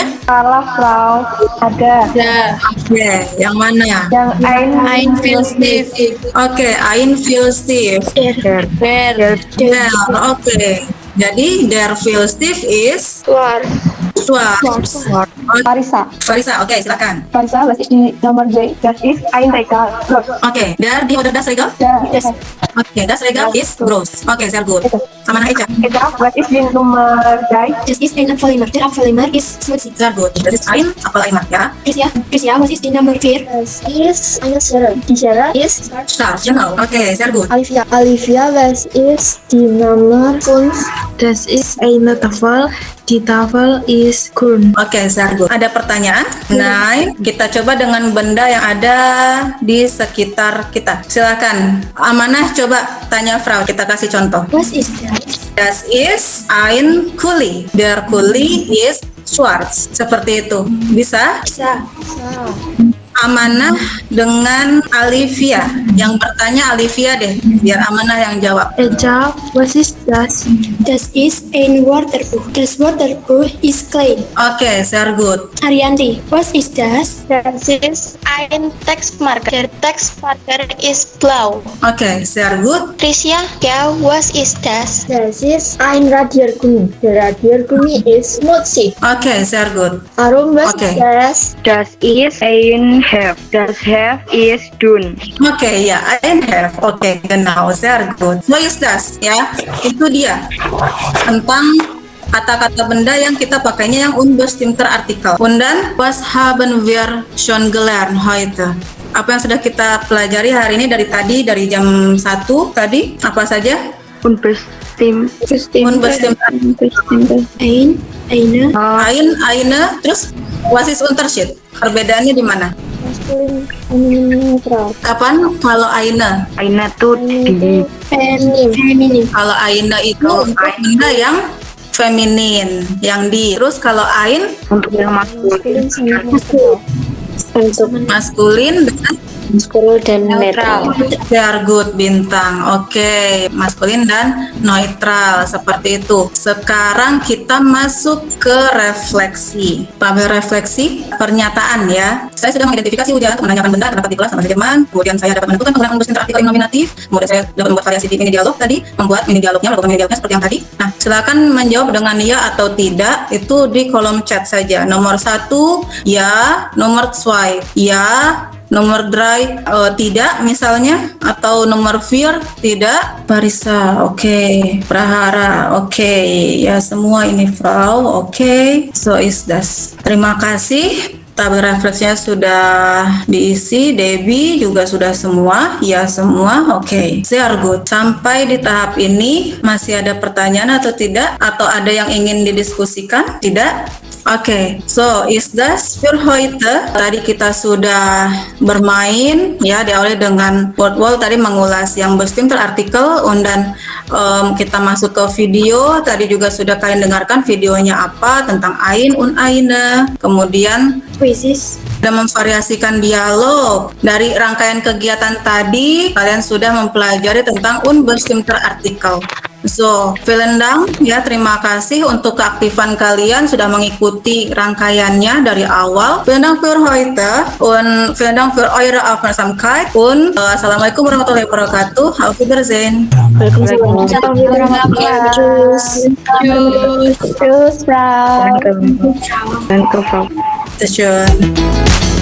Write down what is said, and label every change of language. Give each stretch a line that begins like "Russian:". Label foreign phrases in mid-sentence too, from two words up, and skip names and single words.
Indonesian: Salah, Frau. Ada. Oke, yang mana? Yang
German: Ein Filzstift. Oke, ein Filzstift. Der, oke. Jadi der Filzstift is schwarz. Farisa.
Indonesian: Oke, silakan. Farisa,
German: was ist die Nummer 3? Das ist ein Regal. Oke, die oder das Regal? Oke, das Regal is groß. Oke, sehr gut. Sama Echa. Egal, was ist die Nummer 3? Das ist ein Apfeleimer. Der Apfeleimer ist schmutzig. Sehr gut. Das ist ein Apfeleimer, ja? Chrisia, was ist die Nummer 4? Das ist eine Schere. Die Schere ist Schwarz, genau. Oke, sehr gut. Olivia, was ist die Nummer 5? Das ist eine Tafel. Die Tafel ist grün. Oke, sehr gut.
Indonesian: Ada pertanyaan? Nah, kita coba dengan benda yang ada di sekitar kita. Silakan. Amanah, coba tanya Frau. Kita kasih contoh. Was ist das? Das ist ein Kuli. Der Kuli is schwarz. Seperti itu. Bisa? Bisa. Amanah dengan Olivia. Yang bertanya Olivia deh. Biar Amanah yang jawab. Eja, was ist das? Das ist ein Wörterbuch. Das Wörterbuch ist klein. Oke, sehr gut. Arianti, was ist das? Das ist ein Textmarker. Der Textmarker ist blau. Oke, sehr gut. Tricia, ja, was ist das? Das ist ein Radiergummi. Der Radiergummi ist schmutzig. Oke, sehr gut. Arum, was Okay. ist das? Das ist ein Heft. Das Heft ist dünn. Oke, ya, ein Heft. Oke, genau, sehr gut. So ist das, ya. Itu dia tentang kata-kata benda yang kita pakainya yang
German: unbestimmter Artikel. Und dann, was haben wir schon gelernt heute?
Indonesian: Apa yang sudah kita pelajari hari ini dari tadi, dari jam 1 tadi? Apa saja? Unbestimmt. Unbestimmter.
German: Eine. Eine,
Indonesian: terus
German: was ist Unterschied?
Indonesian: Perbedaannya di mana? Kapan kalau eine? Eine tuh di Feminin. Kalau aina itu benda yang feminin, yang di. Terus kalau ain untuk yang maskulin. maskulin dengan dan netral.
English: Very good, Bintang.
Indonesian: Oke, maskulin dan neutral seperti itu. Sekarang kita masuk ke refleksi. Tabel refleksi pernyataan ya. Saya sudah mengidentifikasi ujian untuk menanyakan benda terdapat di kelas bahasa Jerman. Kemudian saya dapat menentukan penggunaan unbestimmter artikel yang nominatif. Kemudian saya dapat membuat variasi di mini dialog tadi, membuat mini dialognya, melakukan mini dialognya seperti yang tadi. Nah, silakan menjawab dengan ya atau tidak. Itu di kolom chat saja. Nomor 1 ya, nomor 2 ya. Nomor drive tidak misalnya, atau nomor 4 tidak. Parisa, oke. Prahara, oke. Ya semua ini Frau, oke.
German: So is das.
Indonesian: Terima kasih. Tabel refleksinya sudah diisi. Debbie juga sudah semua. Ya semua, oke. Sehr good. Sampai di tahap ini masih ada pertanyaan atau tidak? Atau ada yang ingin didiskusikan? Tidak? Oke,
German: so is das für heute.
Indonesian: Tadi kita sudah bermain ya, diawali dengan
English: word wall
Indonesian: tadi mengulas yang
German: bestimmter artikel,
Indonesian: dan kita masuk ke video. Tadi juga sudah kalian dengarkan videonya apa tentang
German: ein und eine.
Indonesian: Kemudian Quizzes. sudah memvariasikan dialog. Dari rangkaian kegiatan tadi kalian sudah mempelajari tentang
German: unbestimmter artikel. So, vielen Dank
Indonesian: ya, terima kasih untuk keaktifan kalian sudah mengikuti rangkaiannya dari awal.
German: Vielen Dank für heute und vielen Dank für eure Aufmerksamkeit und
Arabic: السلام عليكم ورحمة الله وبركاته.
German: Auf Wiedersehen. Tschüss, Frau. Danke, Frau. Tschüss.